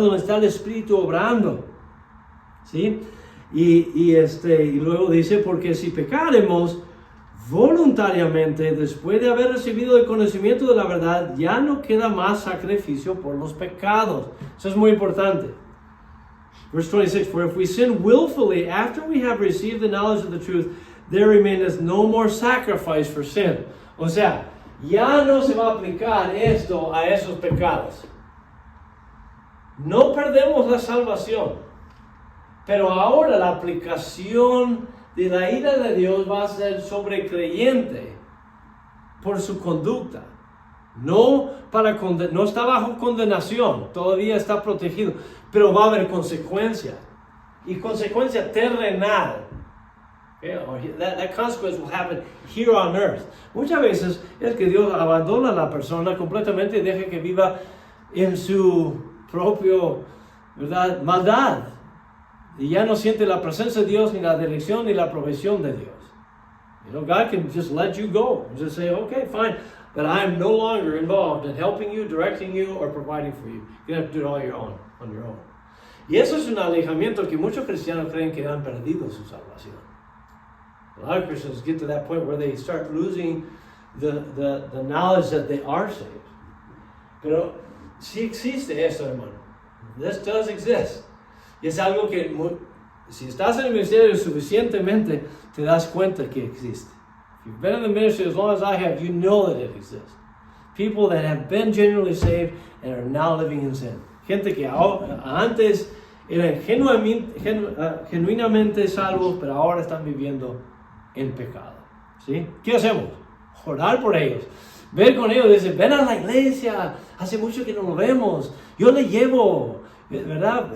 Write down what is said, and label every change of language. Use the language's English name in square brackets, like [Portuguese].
[Spanish] Donde está el Espíritu obrando, ¿sí? Y luego dice, porque si pecaremos voluntariamente, después de haber recibido el conocimiento de la verdad, ya no queda más sacrificio por los pecados. Eso es muy importante. [English] Verse 26, for if we sin willfully after we have received the knowledge of the truth, there remaineth no more sacrifice for sin. [Spanish] O sea, ya no se va a aplicar esto a esos pecados. No perdemos la salvación, pero ahora la aplicación de la ira de Dios va a ser sobre el creyente por su conducta. No está bajo condenación, todavía está protegido, pero va a haber consecuencia, y consecuencia terrenal. [English] That consequence will happen here on earth. [Spanish] Muchas veces es que Dios abandona a la persona completamente y deja que viva en su propio, ¿verdad?, maldad. Y ya no siente la presencia de Dios, ni la dirección, ni la provisión de Dios. [English] You know, God can just let you go and just say, okay, fine, but I am no longer involved in helping you, directing you, or providing for you. You have to do it all on your own. [Spanish] Y eso es un alejamiento que muchos cristianos creen que han perdido su salvación. [English] A lot of Christians get to that point where they start losing the knowledge that they are saved. [Spanish] Pero sí existe eso, hermano. [English] This does exist. [Spanish] Y es algo que, si estás en el ministerio suficientemente, te das cuenta que existe. [English] If you've been in the ministry as long as I have, you know that it exists. People that have been genuinely saved and are now living in sin. [Spanish] Gente que antes eran genuinamente salvos, pero ahora están viviendo en pecado. ¿Sí? ¿Qué hacemos? Orar por ellos. Ver con ellos, decir, ven a la iglesia, hace mucho que no lo vemos, yo le llevo, ¿verdad?